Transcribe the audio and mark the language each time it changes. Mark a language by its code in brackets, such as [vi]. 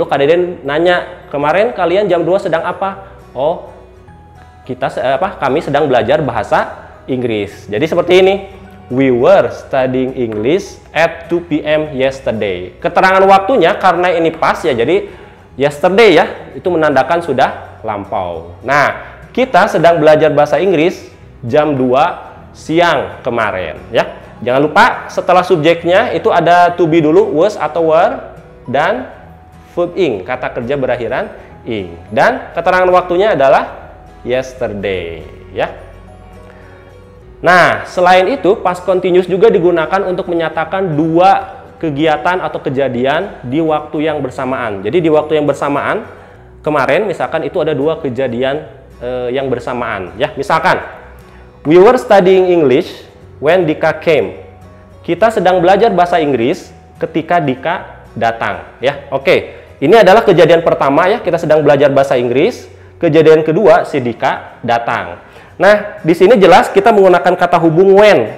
[id] Lalu Kak Deden nanya, kemarin kalian jam 2 sedang apa? Oh, kami sedang belajar bahasa Inggris. Jadi seperti ini. [en] We were studying English at 2 p.m. [id] yesterday. Keterangan waktunya karena ini pas ya, jadi yesterday ya, itu menandakan sudah lampau. Nah, kita sedang belajar bahasa Inggris jam 2 siang kemarin ya. Jangan lupa setelah subjeknya itu ada to be dulu, was atau were, dan verb ing, kata kerja berakhiran ing. Dan keterangan waktunya adalah yesterday ya. Nah, selain itu past continuous juga digunakan untuk menyatakan dua kegiatan atau kejadian di waktu yang bersamaan. Jadi di waktu yang bersamaan kemarin misalkan itu ada dua kejadian yang bersamaan ya. Misalkan [en] we were studying English when Dika came. [id] Kita sedang belajar bahasa Inggris ketika Dika datang ya. Oke, ini adalah kejadian pertama ya, kita sedang belajar bahasa Inggris. Kejadian kedua si Dika datang. Nah, di sini jelas kita menggunakan kata hubung when.